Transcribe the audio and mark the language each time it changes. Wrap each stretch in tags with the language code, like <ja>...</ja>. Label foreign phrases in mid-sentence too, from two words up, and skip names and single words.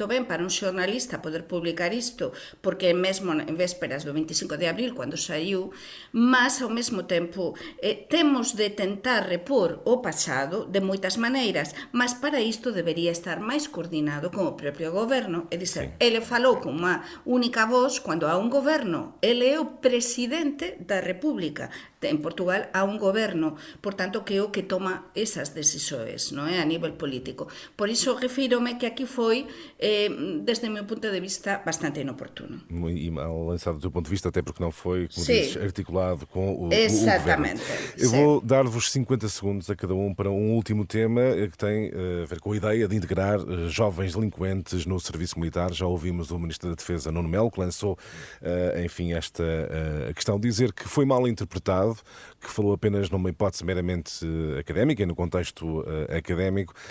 <gl>ben para un xornalista poder publicar isto, porque mesmo en vésperas do 25 de abril, cando saiu, mas ao mesmo tempo temos de tentar repor o pasado de moitas maneiras, mas para isto debería estar máis coordinado con o propio goberno, é dizer, ele falou con unha única voz, cando há un goberno, ele é o presidente da República. En Portugal há un goberno, por tanto, que é o que toma esas decisões, non é, a nivel político. Por iso refírome que aquí foi, desde o meu punto de vista, bastante inoportuno.</gl> <pt>E mal lançado do teu ponto de vista, até porque não foi, como dizes, articulado com o governo. Exatamente. Eu vou dar-vos 50 segundos a cada um para um último tema que tem a ver com a ideia de integrar jovens delinquentes no serviço militar. Já ouvimos o Ministro da Defesa, Nuno Melo, que lançou, enfim, esta questão, dizer que foi mal interpretado, que falou apenas numa hipótese meramente académica e no contexto académico.</pt>